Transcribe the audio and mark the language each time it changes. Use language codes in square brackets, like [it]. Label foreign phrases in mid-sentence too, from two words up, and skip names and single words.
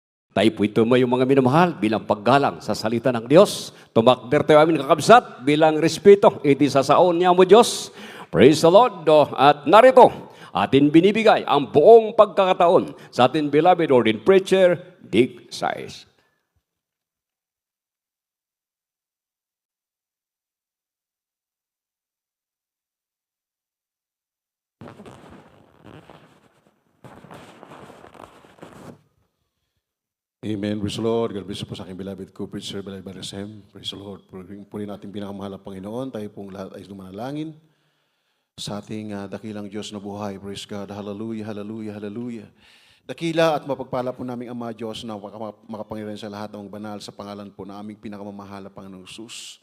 [tl] Tayo po'y tumayo mga minamahal bilang paggalang sa salita ng Diyos. [ilo] Tumakder tayo amin kakabsat bilang respeto. Iti sa saon niya mo Diyos. [en] Praise the Lord. [tl] At narito, atin binibigay ang buong pagkakataon sa atin [en] beloved ordained preacher, [tl] Dick Sais. [en] Amen. Praise the Lord. God bless [tl] po sa aking [en] beloved co-preacher, beloved Brother Sam. Praise the Lord. [tl] Puri natin pinakamahal ang Panginoon. Tayo pong lahat ay lumanalangin sa ating dakilang Diyos na buhay. [en] Praise God. [tl] Hallelujah, hallelujah, hallelujah. Dakila at mapagpala po naming Ama Diyos na makapangyarihan sa lahat ng banal sa pangalan po na aming pinakamamahal na Panginoong Jesus.